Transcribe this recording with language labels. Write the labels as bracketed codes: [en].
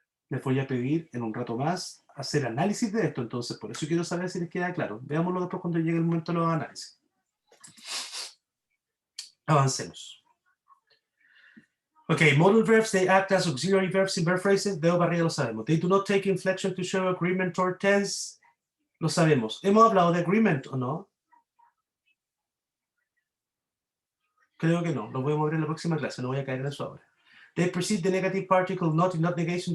[es] Les voy a pedir en un rato más hacer análisis de esto, entonces por eso quiero saber si les queda claro. Veámoslo después cuando llegue el momento de los análisis. Avancemos. [en] Okay, modal verbs, they act as auxiliary verbs in verb phrases. [es] Veo para arriba, lo sabemos. [en] They do not take inflection to show agreement or tense. [es] Lo sabemos. ¿Hemos hablado de agreement o no? Creo que no. Lo podemos ver en la próxima clase. No voy a caer en eso ahora. [en] They precede the negative particle not in not negation.